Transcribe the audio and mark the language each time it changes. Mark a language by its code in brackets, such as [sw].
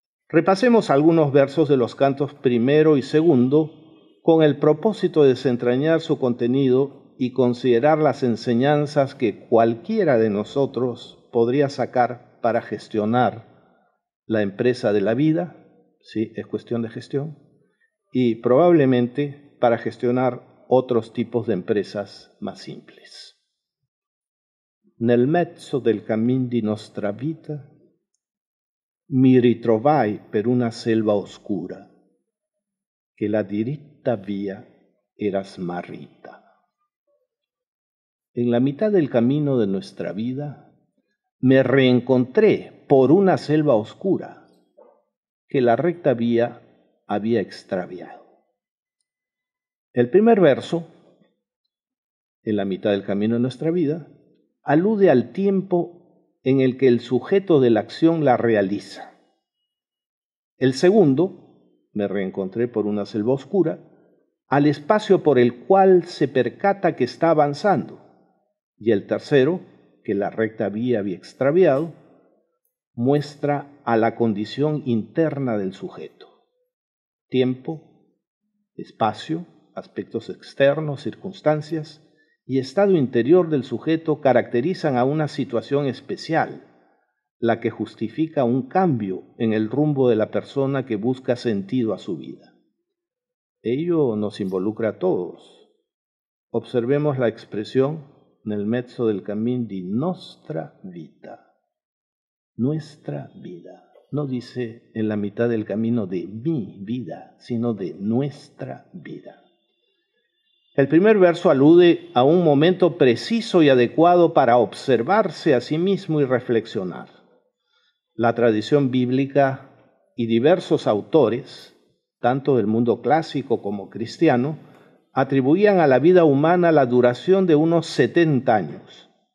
[es] Repasemos algunos versos de los cantos primero y segundo con el propósito de desentrañar su contenido y considerar las enseñanzas que cualquiera de nosotros podría sacar para gestionar la empresa de la vida, sí, es cuestión de gestión, y probablemente para gestionar otros tipos de empresas más simples. [it] Nel mezzo del cammin di nostra vita mi ritrovai per una selva oscura, che la diritta via era smarrita. [es] En la mitad del camino de nuestra vida me reencontré por una selva oscura que la recta vía había extraviado. El primer verso, en la mitad del camino de nuestra vida, alude al tiempo en el que el sujeto de la acción la realiza. El segundo, me reencontré por una selva oscura, al espacio por el cual se percata que está avanzando. Y el tercero, que la recta vía había extraviado, muestra a la condición interna del sujeto. Tiempo, espacio, aspectos externos, circunstancias y estado interior del sujeto caracterizan a una situación especial, la que justifica un cambio en el rumbo de la persona que busca sentido a su vida. Ello nos involucra a todos. Observemos la expresión [it] nel mezzo del cammin di nostra vita. [es] Nuestra vida. No dice en la mitad del camino de mi vida, sino de nuestra vida. El primer verso alude a un momento preciso y adecuado para observarse a sí mismo y reflexionar. La tradición bíblica y diversos autores, tanto del mundo clásico como cristiano, atribuían a la vida humana la duración de unos 70 años.